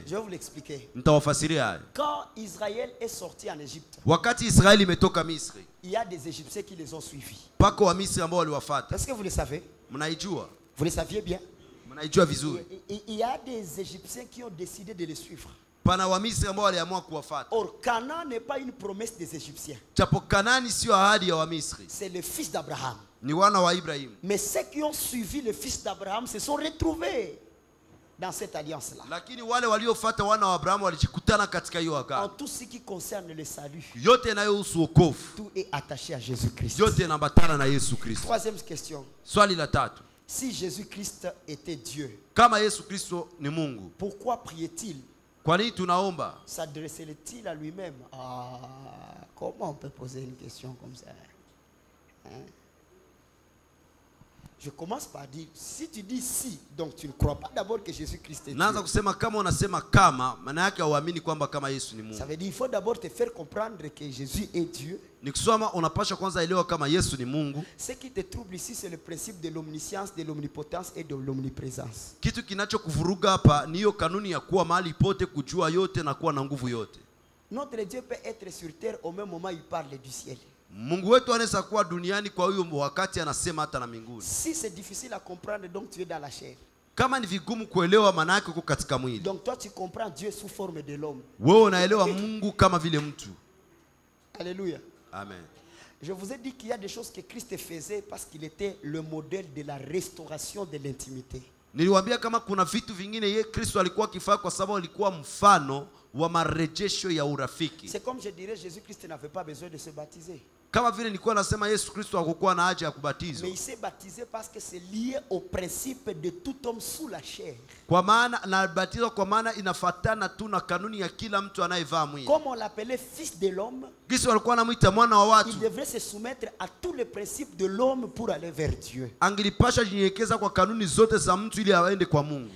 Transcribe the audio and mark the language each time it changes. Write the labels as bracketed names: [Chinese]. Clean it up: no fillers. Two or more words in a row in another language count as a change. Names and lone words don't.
[French] Je vais vous l'expliquer. [Swahili] Nitawafasiria haya. [French] Quand Israël est sorti en Égypte, [Swahili] Wakati Israeli imetoka Misri, [French] il y a des Égyptiens qui les ont suivis. [Swahili] pako wa Misri ambao waliwafuata. [French] Est-ce que vous le savez? [Swahili] Mnaijua? [French] Vous le saviez bien? [Swahili] Mnaijua vizuri. [French] Il y a des Égyptiens qui ont décidé de les suivre. [Swahili] Pana wa Misri ambao waliamua kuwafuata. [French] Or, Canaan n'est pas une promesse des Égyptiens. [Swahili] Japo Kanani sio ahadi ya wa Misri, [French] C'est le fils d'Abraham. [Swahili] ni wana wa Ibrahim. [French] Mais ceux qui ont suivi le fils d'Abraham se sont retrouvés dans cette alliance-là. [Swahili] Lakini wale waliofuata wana wa Abrahamu walijikutana katika hiyo [French] En [Swahili] agano. [French] tout ce qui concerne le salut, [Swahili] Yote yanayohusu wokovu, [French] tout est attaché à Jésus-Christ. [Swahili] yote yanaambatana na Yesu Kristo. [French] Troisième question. [Swahili] Swali la tatu, [French] Si Jésus-Christ était Dieu, [Swahili] kama Yesu Kristo ni Mungu, [French] pourquoi priait-il? [Swahili] kwa nini tunaomba? [French] S'adressait-il à lui-même? Ah, comment on peut poser une question comme ça? Hein? Je commence par dire, si tu dis si, donc tu ne crois pas d'abord que Jésus-Christ est Dieu. [Swahili] Naanza kusema kama unasema kama, maana yake hauamini kwamba kama Yesu ni [French] Ça [Swahili] Mungu. [French] veut dire qu'il faut d'abord te faire comprendre que Jésus est Dieu. [Swahili] Ni kusema unapasha kwanza elewa kama Yesu ni Mungu. [French] Ce qui te trouble ici, c'est le principe de l'omniscience, de l'omnipotence et de l'omniprésence. [Swahili] Kitu kinachokuvuruga hapa ni hiyo kanuni ya kuwa mahali pote, kujua yote na kuwa na nguvu yote. [French] Notre Dieu peut être sur terre au même moment où il parle du ciel. [Swahili] Mungu wetu anaweza kuwa duniani kwa huyo wakati anasema hata na mbinguni. [French] Si c'est difficile à comprendre, donc tu es dans la chair. [Swahili] Kama ni vigumu kuelewa, maana yake uko katika mwili. [French] Donc toi tu comprends Dieu sous forme de l'homme. [Swahili] Wewe unaelewa Mungu kama vile mtu. [French] Alléluia. [Swahili] Amen. [French] Je vous ai dit qu'il y a des choses que Christ faisait parce qu'il était le modèle de la restauration de l'intimité. [Swahili] Niliwaambia kama kuna vitu vingine yeye Kristo alikuwa akifanya kwa sababu alikuwa mfano wa marejesho ya urafiki. [French] C'est comme je dirais, Jésus-Christ n'avait pas besoin de se baptiser. [Swahili] Kama vile nilikuwa nasema Yesu Kristo hakukuwa na haja ya kubatizwa. [French] Mais il s'est baptisé parce que c'est lié au principe de tout homme sous la chair. [Swahili] Kwa maana anabatizwa kwa maana inafatana tu na kanuni ya kila mtu anayevaa mwili. [French] Comme on l'appelait fils de l'homme, [Swahili] Kristo alikuwa anamuita mwana wa watu. [French] il devrait se soumettre à tous les principes de l'homme pour aller vers Dieu. [Swahili] Angelipasha jinyenyekeza kwa kanuni zote za mtu ili aende kwa Mungu.